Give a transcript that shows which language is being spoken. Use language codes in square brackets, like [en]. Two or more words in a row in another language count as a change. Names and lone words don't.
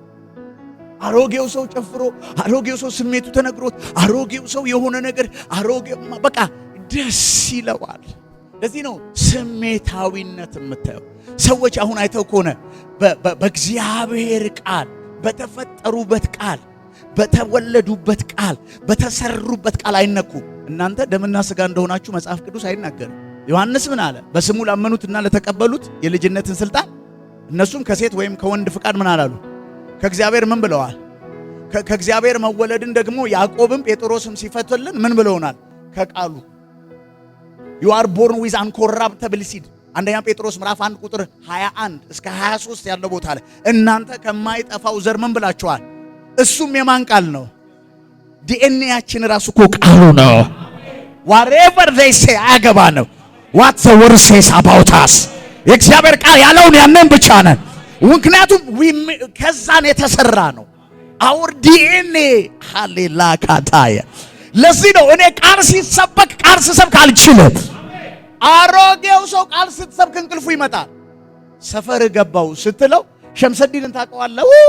[am] አሮጌው ሰው ጨፍሮ፣ አሮጌው ሰው ስሜቱ ተነግሮት፣ አሮጌው ሰው የሆነ ነገር አሮጌው በቃ ደስ ይለዋል። ለዚህ ነው ስሜታዊነት የምታየው። ሰዎች አሁን አይተው ከሆነ በእግዚአብሔር ቃል በተፈጠሩበት ቃል በተወለዱበት ቃል በተሰሩበት ቃል አይነኩም። እናንተ ደምና ሥጋ እንደሆናችሁ መጽሐፍ ቅዱስ አይናገርም። ዮሐንስ ምን አለ? በስሙ ላመኑትና ለተቀበሉት የልጅነትን ስልጣን እነሱም ከሴት ወይም ከወንድ ፍቃድ ምን አላሉ? ከእግዚአብሔር ምን ብለዋል? ከእግዚአብሔር መወለድን ደግሞ ያዕቆብም ጴጥሮስም ሲፈትልን ምን ብለውናል? ከቃሉ [en] you are born with uncorruptible seed። [am] አንደኛ ጴጥሮስ ምዕራፍ 1 ቁጥር 21 እስከ 23 ያለው ቦታ ላይ እናንተ ከማይጠፋው ዘር ምን ብላችኋል? እሱም የማን ቃል ነው? ዲኤንኤያችን ራሱ እኮ ቃሉ ነው። [en] whatever they say [am] አያገባ ነው። [en] what the word says about us [am] የእግዚአብሔር ቃል ያለውን ያንን ብቻ ነን። ምክንያቱም ከዛን የተሰራ ነው [en] our DNA [am] ሃሌላካታየ። ለዚህ ነው እኔ ቃል ሲሰበክ ቃል ስሰብክ አልችልም። አሮጌው ሰው ቃል ስትሰብክ እንቅልፉ ይመጣል። ሰፈር ገባው ስትለው ሸምሰዲንን ታውቀዋለህ?